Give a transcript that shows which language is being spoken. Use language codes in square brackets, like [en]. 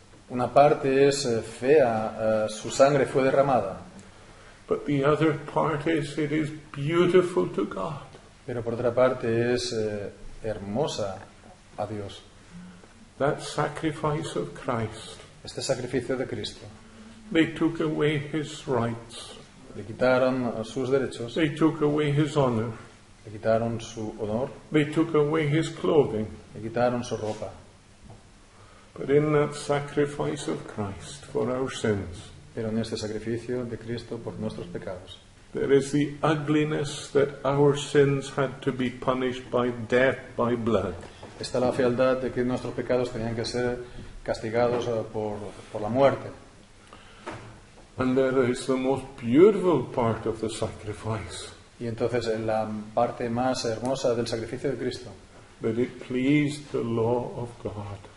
[es] Una parte es fea, su sangre fue derramada. [en] But the other part is, it is beautiful to God. [es] Pero por otra parte es hermosa a Dios. [en] That sacrifice of Christ. [es] Este sacrificio de Cristo. [en] They took away his rights. [es] Le quitaron sus derechos, [en] They took away his honor. [es] le quitaron su honor, [en] They took away his clothing. [es] le quitaron su ropa. [en] But in that sacrifice of Christ for our sins, [es] Pero en este sacrificio de Cristo por nuestros pecados, [en] there is the ugliness that our sins had to be punished by death, by blood. [es] está la fealdad de que nuestros pecados tenían que ser castigados por la muerte. [en] And there is the most beautiful part of the sacrifice, [es] Y entonces en la parte más hermosa del sacrificio de Cristo, [en] that it pleased the law of God.